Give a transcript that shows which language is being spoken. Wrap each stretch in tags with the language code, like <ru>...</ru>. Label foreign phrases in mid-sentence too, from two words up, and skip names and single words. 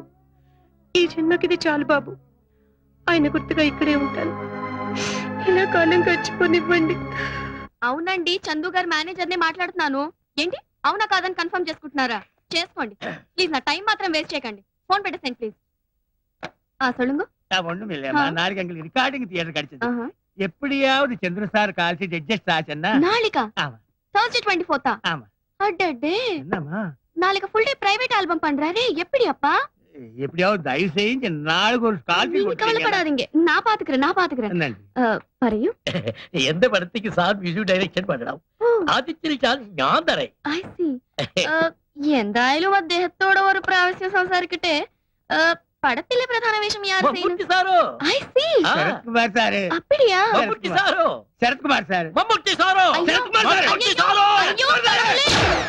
<te>ఈ జన్మకిది చాలు బాబు. ఆయన గుర్తుగా ఇక్కడే ఉంటాను. ఇలా కాలం గడిచిపోనివ్వండి. అవునండి, చందు గారు మేనేజర్ నే మాట్లాడుతున్నాను. ఏంటి అవునా కాదని కన్ఫర్మ్ చేసుకుంటున్నారా? చేసుకోండి ప్లీజ్, నా టైం మాత్రం వేస్ట్ చేయకండి. ఫోన్ పెట్టేసేయండి ప్లీజ్.</te> <ta>சொல்லுங்க. ஒண்ணும் இல்லையம்மா, நாளைக்கு எங்களுக்கு</ta> <en>recording theatre</en> <ta>கிடைச்சது. எப்படியாவது சந்திர சார் கால்சி அட்ஜஸ்ட் ஆச்சுன்னா. நாளைக்கா? ஆமா.</ta> <en>Thursday 24th.</en> <ta>ஆமா. அடடே, என்னம்மா நாளைக்கு</ta> <en>full day private album</en> <ta>பண்றாரு. எப்படி அப்பா? எப்படியாவது தயவு செஞ்சு நாளைக்கு ஒரு கால்சி நீங்க கவலைப்படாதீங்க, நான் பாத்துக்கிறேன்.</ta> <ml>പറയൂ.</ml> <ta>எந்த படத்துக்கு சார்</ta> <en>music direction</en> <ta>பண்ணலாம்?</ta> <ml>ആദ്യത്തിൽ ഞാൻ തരേ.</ml> <en>I see.</en> <ml>എന്തായാലും അദ്ദേഹത്തോട് ഒരു പ്രാവശ്യം സംസാരിക്കട്ടെ. പടത്തിലെ പ്രധാന വേഷം യാർ ചെയ്യുന്നു? സാറോ?</ml> <en>I see.</en> <ta>சரத்குமார் சார். அப்படியா?</ta> <ml>മമ്മൂട്ടി സാറോ?</ml> <ta>சரத்குமார் சார்.</ta> <ml>മമ്മൂട്ടി സാറോ?</ml> <ta>ஐயோ,</ta> <ml>ശരത്കുമാർ സാർ.</ml> <ta>ஐயோ, ஐயோ, கடவுளே.</ta>